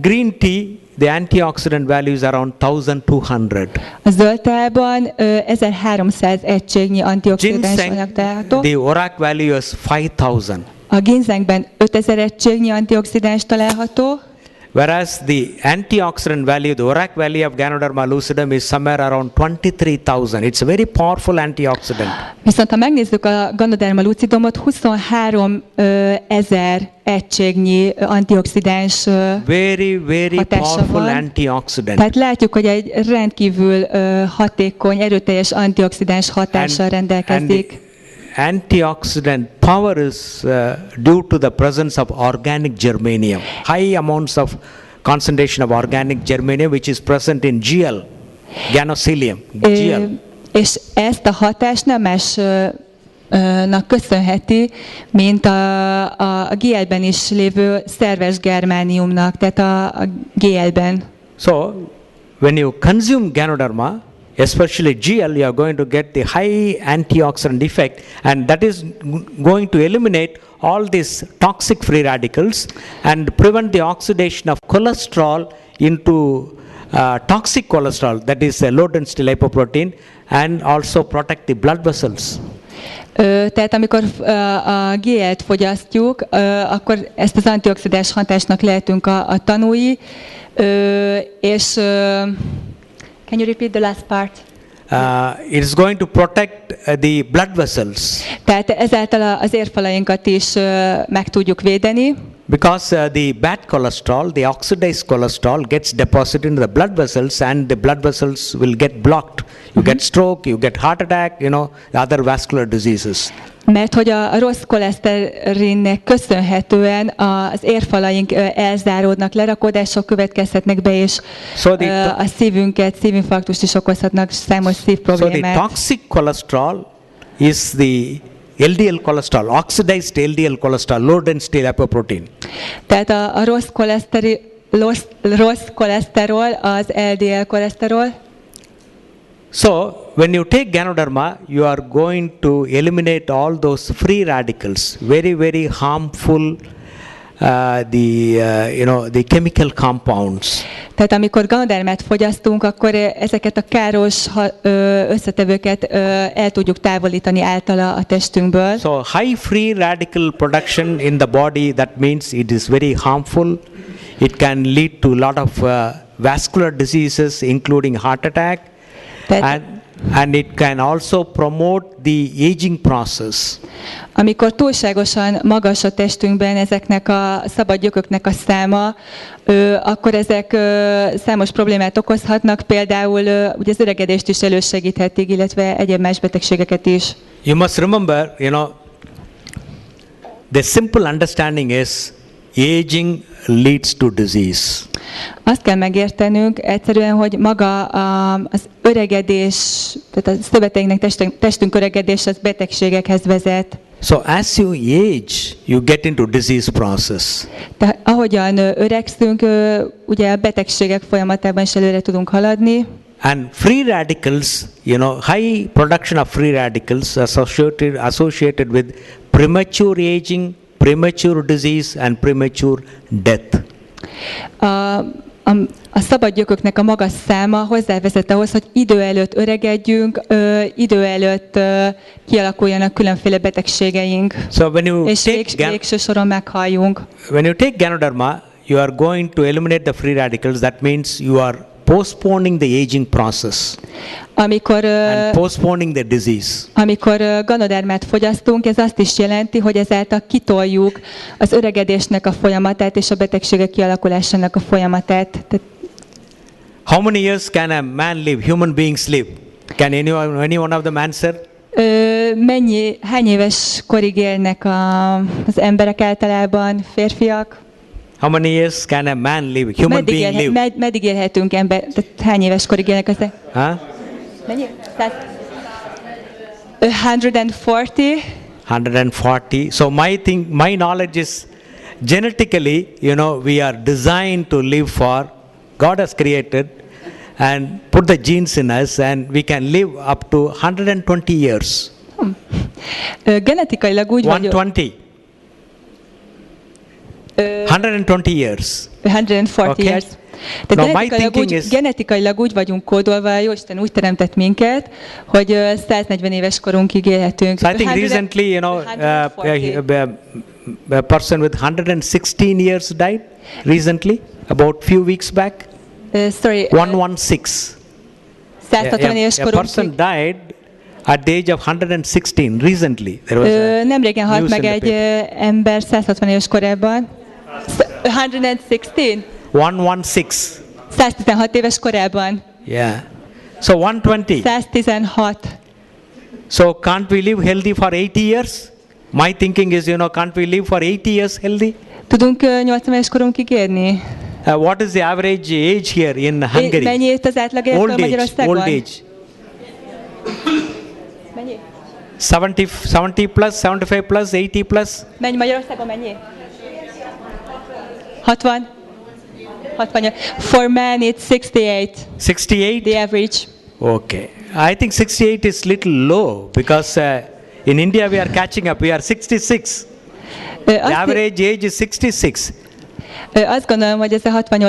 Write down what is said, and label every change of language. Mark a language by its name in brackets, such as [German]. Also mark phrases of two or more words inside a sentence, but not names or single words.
[English] Green tea, the antioxidant value is around 1200. [Hungarian] A zöld teában 1300 egységnyi antioxidáns anyag található. [English] The ORAC value is 5000. [Hungarian] A ginzengben 5000 egységnyi antioxidáns található. [English] Whereas the antioxidant value, the ORAC value of Ganoderma lucidum is somewhere around 23,000. It's a very powerful antioxidant. [Hungarian] Viszont ha megnézzük a Ganoderma lucidumot, 23,000 egységnyi antioxidáns [English] very powerful antioxidant. [Hungarian] Tehát látjuk, hogy egy rendkívül hatékony, erőteljes antioxidáns hatással rendelkezik. [English] Antioxidant power is due to the presence of organic germanium. High amounts of concentration of organic germanium which is present in GL, Ganocilium, GL. [Hungarian] És ezt a hatást nem másnak köszönheti, mint a GL-ben is lévő szerves germániumnak, tehát a GL-ben. [English] So, when you consume Ganoderma, especially GL, you are going to get the high antioxidant effect, and that is going to eliminate all these toxic free radicals and prevent the oxidation of cholesterol into toxic cholesterol, that is a low density lipoprotein, and also protect the blood vessels. [Hungarian] Tehát amikor a GL-t fogyasztjuk, akkor ezt az antioxidáns hatásnak lehetünk a tanúi, és [English] can you repeat the last part? It is going to protect the blood vessels. [Hungarian] Tehát ezáltal az érfalainkat is meg tudjuk védeni. [English] Because the bad cholesterol, the oxidized cholesterol gets deposited in the blood vessels, and the blood vessels will get blocked. You get stroke, you get heart attack, other vascular diseases. [Hungarian] Mert hogy a rossz koleszterinnek köszönhetően az érfalaink elzáródnak, lerakodások következhetnek be, és a szívinfarktust is okozhatnak, számos szívproblémát. [English] So the toxic cholesterol is the LDL cholesterol, oxidized LDL cholesterol, low density lipoprotein. [Hungarian] Tehát a rossz koleszterol az LDL koleszterol. [English] So, when you take Ganoderma, you are going to eliminate all those free radicals, very, very harmful, the chemical compounds. [Hungarian] Tehát amikor ganodermát fogyasztunk, akkor ezeket a káros összetevőket el tudjuk távolítani általa a testünkből. [English] So high free radical production in the body, that means it is very harmful. It can lead to a lot of vascular diseases, including heart attack, and it can also promote the aging process. [Hungarian] Amikor túlságosan magas a testünkben ezeknek a szabad gyököknek a száma, akkor ezek számos problémát okozhatnak, például ugye az öregedést is elősegíthetik, illetve egyéb más betegségeket is. [English] You must remember, the simple understanding is aging leads to disease. [Hungarian] Azt kell megértenünk egyszerűen, hogy maga az öregedés, tehát a szöveteinknek, testünk öregedés az betegségekhez vezet. [English] So as you age, you get into disease process. [Hungarian] Tehát ahogyan öregszünk, ugye a betegségek folyamatában is előre tudunk haladni. [English] And free radicals, high production of free radicals associated with premature aging, premature disease and premature death. [Hungarian] A szabad gyököknek a magas száma hozzávezet ahhoz, hogy idő előtt öregedjünk, idő előtt kialakuljanak különféle betegségeink, [English] So when you [Hungarian] és végső soron meghalljunk. [English] When you take Ganoderma, you are going to eliminate the free radicals. That means you are postponing the aging process and postponing the disease. [Hungarian] Amikor ganodermát fogyasztunk, ez azt is jelenti, hogy ezáltal kitoljuk az öregedésnek a folyamatát és a betegségek kialakulásának a folyamatát. [English] How many years can a man live, human beings live? Can any one of them answer? [Hungarian] Hány éves korig élnek az emberek általában, férfiak? [English] How many years can a man live, human being live? [Hungarian] Meddig élhetünk ember? Tehát hány éves korig élnek ezek? Mennyi? 140. 140. [English] So my knowledge is genetically, we are designed to live for. God has created and put the genes in us, and we can live up to 120 years. [Hungarian] Genetikailag úgy [English] 120. 120 years. 140 okay. years. [Hungarian] Tehát genetikailag úgy vagyunk kódolva, Jóisten úgy teremtett minket, hogy 140 éves korunkig élhetünk. [English] So I think recently, a person with 116 years died recently, about few weeks back. 116. [Hungarian] 160 éves korunkig. [English] A person died at the age of 116 recently. [Hungarian] Nemrégen halt meg egy ember 160 éves korában. 116? 116. 116 éves korában. [English] Yeah. So 120. 116. So can't we live healthy for 80 years? My thinking is, can't we live for 80 years healthy? [Hungarian] Tudunk 80 éves korunkig érni? [English] What is the average age here in Hungary? [Hungarian] Mennyi év az átlag életkor Magyarországon? [English] Old age. [Hungarian] Mennyi? [English] 70 plus, 75 plus, 80 plus. [Hungarian] Mennyi Magyarországon mennyi? 60? 60. [English] For men it's 68. 68? The average. Okay. I think 68 is little low because in India we are catching up. We are 66. The average age is 66. [Hungarian] Azt gondolom, hogy ez a 68